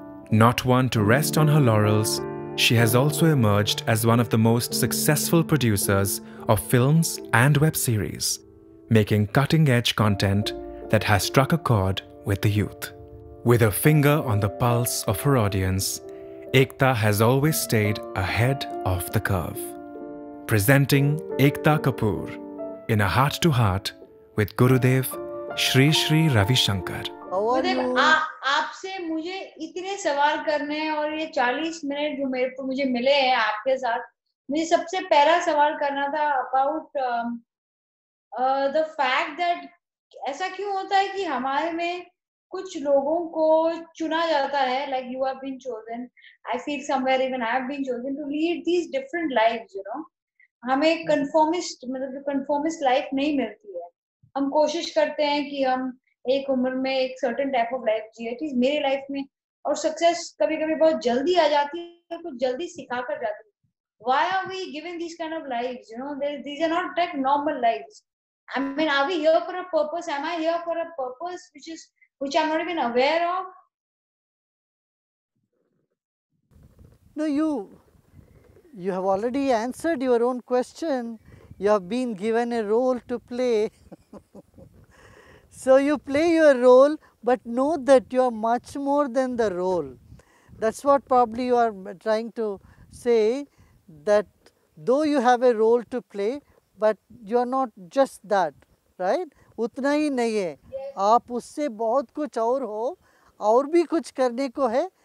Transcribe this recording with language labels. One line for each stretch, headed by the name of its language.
English: Not one to rest on her laurels, she has also emerged as one of the most successful producers of films and web series, making cutting-edge content that has struck a chord with the youth. With her finger on the pulse of her audience, Ekta has always stayed ahead of the curve. Presenting Ekta Kapoor in a heart-to-heart with Gurudev Sri Sri Ravi Shankar.
Hindi: गुरुदेव, आपसे मुझे इतने सवाल करने हैं और ये 40 minute जो मुझे मिले हैं आपके साथ, मुझे सबसे पहला सवाल करना था
English: about the fact that
Hindi: ऐसा क्यों होता है कि हमारे में कुछ लोगों को चुना जाता है,
English: Like you have been chosen, I feel somewhere even I have been chosen to lead these different lives, you know.
Hindi: हमें कंफर्मिस्ट मतलब कंफर्मिस्ट लाइफ नहीं मिलती है. हम कोशिश करते हैं कि हम एक उम्र में एक
English: certain type of life
Hindi: जिए. एटलीस्ट मेरी लाइफ में, और सक्सेस कभी कभी बहुत जल्दी आ जाती है, कुछ जल्दी सिखा कर जाती है.
English: Why are we given these kind of lives? You know, these are not like normal lives. I mean, are we here for a purpose? Am I here for a purpose which I'm not even aware of? No, you have already answered your own question. You have been given a role to play. So you play your role, but know that you are much more than the role. That's what probably you are trying to say, that though you have a role to play, but you are not just that, right?
Hindi: उतना ही नहीं है, आप उससे बहुत कुछ और हो, और भी कुछ करने को है.